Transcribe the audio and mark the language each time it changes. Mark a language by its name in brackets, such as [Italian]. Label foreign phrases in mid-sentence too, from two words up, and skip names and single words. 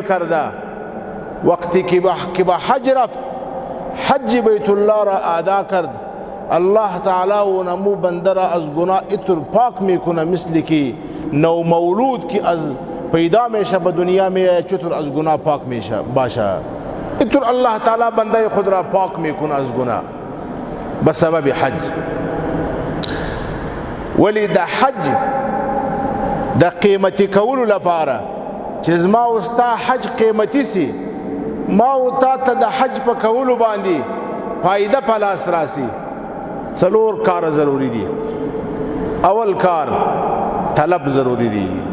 [Persian] کرده، وقتی که به حج رفت، حج بیت الله را ادا کرد، الله تعالی و نمو بنده را از گناه اتر پاک میکنه، مثل که نو مولود که از پیدا میشه به دنیا میه چطور از گناه پاک میشه باشه، اتر الله تعالی بنده خود را پاک میکنه از گناه به سبب حج. [Pashto] ولی د حج د قیمتی کولو لپاره چې زما او ستا حج قیمتي سي، ما او تا ته د حج په کولو باندې فایده په لاس راسي، څلور کار ضروری دي. اول کار طلب ضروری دي.